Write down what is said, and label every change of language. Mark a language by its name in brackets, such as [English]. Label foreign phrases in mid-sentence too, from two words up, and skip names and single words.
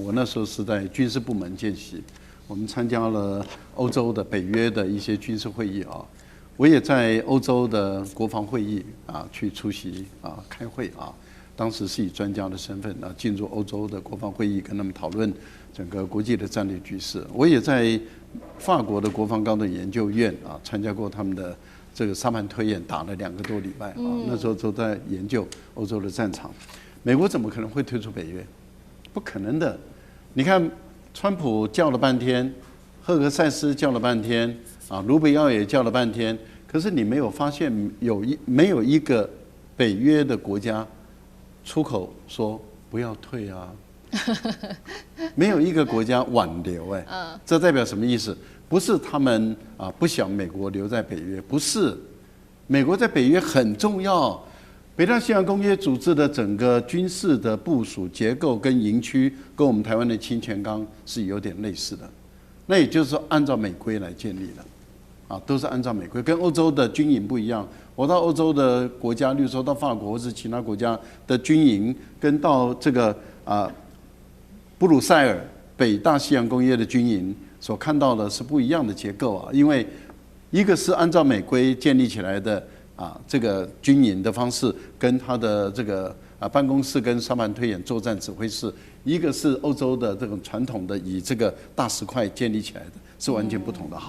[Chinese] 我那時候是在軍事部門見習，我們參加了歐洲的北約的一些軍事會議啊，我也在歐洲的國防會議去出席開會啊，當時是以專家的身份進入歐洲的國防會議，跟他們討論整個國際的戰略局勢。我也在法國的國防高等研究院參加過他們的這個沙盤推演，打了2個多禮拜啊，那時候都在研究歐洲的戰場。美國怎麼可能會退出北約？不可能的。你看，川普叫了半天，赫格塞斯叫了半天盧比奧也叫了半天，可是你沒有發現沒有一個北約的國家出口說不要退啊？沒有一個國家挽留這代表什麼意思？不是他們不想美國留在北約，不是，美國在北約很重要。北大西洋公約組織的整個軍事的部署結構跟營區，跟我們台灣的清泉崗是有點類似的。那也就是說，按照美規來建立的，都是按照美規，跟歐洲的軍營不一樣。我到歐洲的國家，例如說到法國或是其他國家的軍營，跟到這個布魯塞爾北大西洋公約的軍營所看到的是不一樣的結構因為一個是按照美規建立起來的這個軍營的方式，跟他的這個辦公室跟沙盤推演作戰指揮室，一個是歐洲的這種傳統的以這個大石塊建立起來的，是完全不同的。